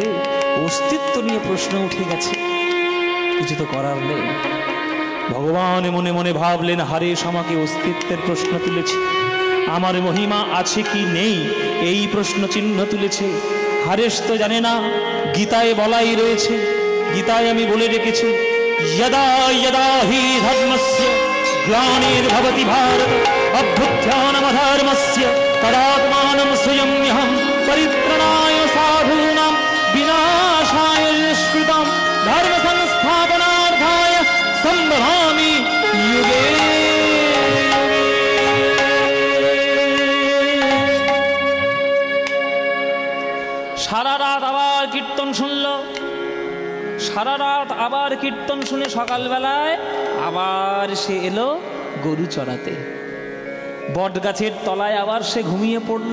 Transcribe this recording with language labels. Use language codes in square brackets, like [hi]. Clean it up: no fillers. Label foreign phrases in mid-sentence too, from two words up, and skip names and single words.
[bn] অস্তিত্ব নিয়ে প্রশ্ন উঠে গেছে, কিছু তো করার নেই। ভগবান মনে মনে ভাবলেন, হারেশ আমাকে অস্তিত্বের প্রশ্ন তুলেছে, আমার মহিমা আছে কি নেই এই প্রশ্ন চিহ্ন তুলেছে। হারেশ তো জানে না, গীতায় বলাই রয়েছে, গীতায় আমি বলে রেখেছি, [sa] यदा यदा हि धर्मस्य ग्लानिर्भवति भारत अभ्युत्थानमधर्मस्य तदात्मानं स्वयम्यहं परित्राणाय साधूनां विनाशाय दुष्कृतां धर्म संस्थापनार्थाय संभवामि युगे युगे। [bn] সারা রাত আবার কীর্তন শুনলো, সারা রাত আবার কীর্তন শুনে সকালবেলায় আবার সে এলো গরু চড়াতে। বট গাছের তলায় আবার সে ঘুমিয়ে পড়ল।